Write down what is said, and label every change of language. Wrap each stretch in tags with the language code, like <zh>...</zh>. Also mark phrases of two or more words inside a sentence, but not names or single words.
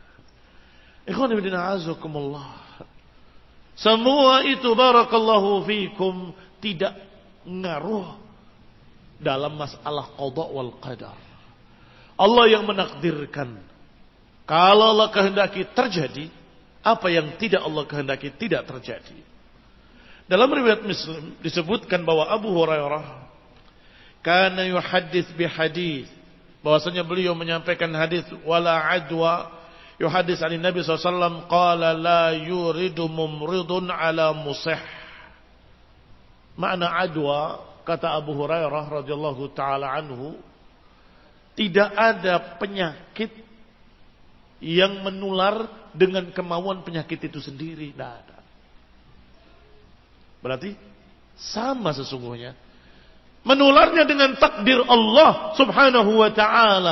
<ar>إخوان في الله أعزكم الله.</ar> <id>Semua itu</id> <ar>بارك الله فيكم</ar> <id>tidak ngaruh dalam masalah</id> <ar>القضاء والقدر.</ar> <id>Allah yang menakdirkan. Kalau Allah kehendaki terjadi, apa yang tidak Allah kehendaki tidak terjadi. Dalam riwayat Muslim disebutkan bahwa Abu Hurairah</id> <ar>كان يحدث بحديث,</ar> <id>bahwasanya beliau menyampaikan hadis</id> <ar>ولا عدوى يحدث عن النبي ﷺ قال لا يورد ممرض على مصح.</ar> <id>Makna adwa, kata Abu Hurairah</id> <ar>رضي الله تعالى عنه,</ar> <id>tidak ada penyakit yang menular dengan kemauan penyakit itu sendiri, tidak ada. Berarti sama sesungguhnya menularnya dengan takdir Allah</id> <ar>سبحانه وتعالى.</ar>